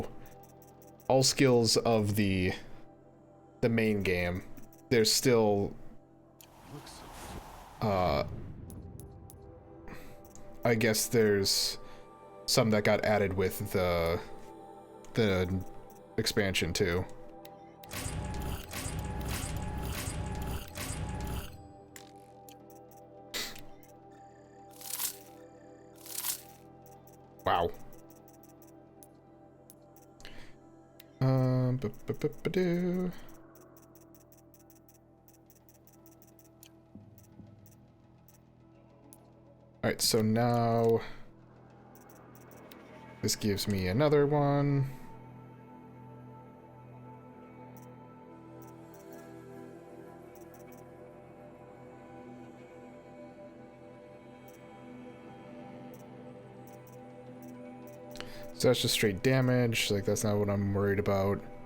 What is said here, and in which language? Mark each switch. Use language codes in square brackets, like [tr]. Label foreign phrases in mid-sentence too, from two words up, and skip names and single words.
[en] All skills of the main game. There's still I guess there's some that got added with the expansion too. Wow. Ba-ba-ba-ba-doo. Alright, so now this gives me another one. So that's just straight damage, like that's not what I'm worried about.